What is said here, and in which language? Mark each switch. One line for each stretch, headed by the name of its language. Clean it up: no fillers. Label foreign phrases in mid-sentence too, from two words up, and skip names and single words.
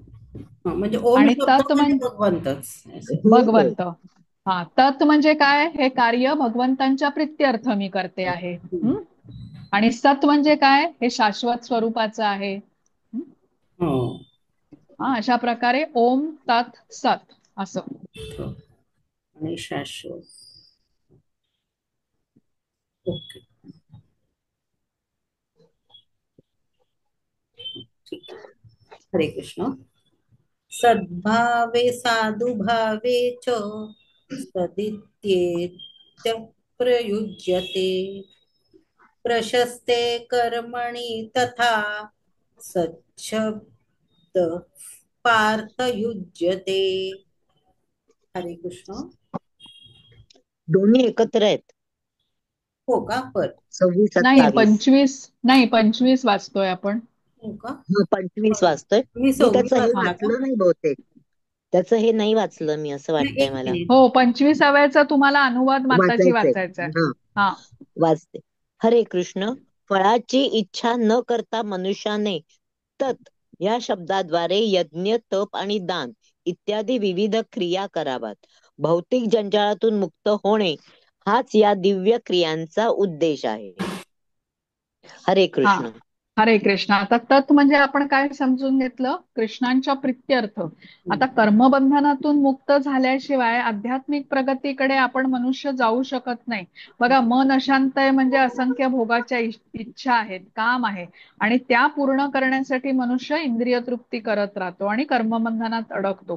Marathi: हा. म्हणजे ओम आणि शब्द तत् म्हणजे म्हणजे भगवंतच असं. हो हो. भगवंत. तत् म्हणजे काय, हे कार्य भगवंतांच्या प्रित्यर्थ मी करते आहे. हम्म. आणि सत म्हणजे काय, हे शाश्वत स्वरूपाचं आहे. हं? हो अशा प्रकारे ओम तत् सत असं. हो. आणि शाश्वत. ओके, ठीक आहे. हरे कृष्ण.
Sanskrit: सद्भावे साधुभावे च सदित्येत्य प्रयुज्यते प्रशस्ते कर्मणि तथा सच्छब्द पार्थ युज्यते.
Marathi: हरे कृष्ण. दोन्ही एकत्र आहेत. हो का? पर 26-27. नाही 25 वाचतोय आपण. हो का? 25 वाचतोय मी मी. 26 त्याचं हे वाचला का? वाचलं नाही बहुतेक. त्याचं हे नाही वाचलं मी, असं नाही, वाटतंय एक मला. मिनिट. हो 25व्याचा तुम्हाला अनुवाद माताजी वाचायचंय. वाचायचा आहे. हा, हा वाचते. हरे कृष्ण. फळाची इच्छा न करता मनुष्याने तत् या शब्दाद्वारे यज्ञ, तप आणि दान इत्यादी विविध क्रिया कराव्यात. भौतिक जंजाळातून मुक्त होणे हाच या दिव्य क्रियांचा उद्देश आहे. हरे हा कृष्ण. हरे कृष्ण. आता तत् म्हणजे आपण काय समजून घेतलं, कृष्णांच्या प्रित्यर्थ. आता कर्मबंधनातून मुक्त झाल्याशिवाय आध्यात्मिक प्रगतीकडे आपण मनुष्य जाऊ शकत नाही. बघा, मन अशांत आहे म्हणजे असंख्य भोगाच्या इच्छा आहेत, काम आहे, आणि त्या पूर्ण करण्यासाठी मनुष्य इंद्रिय तृप्ती करत राहतो आणि कर्मबंधनात अडकतो.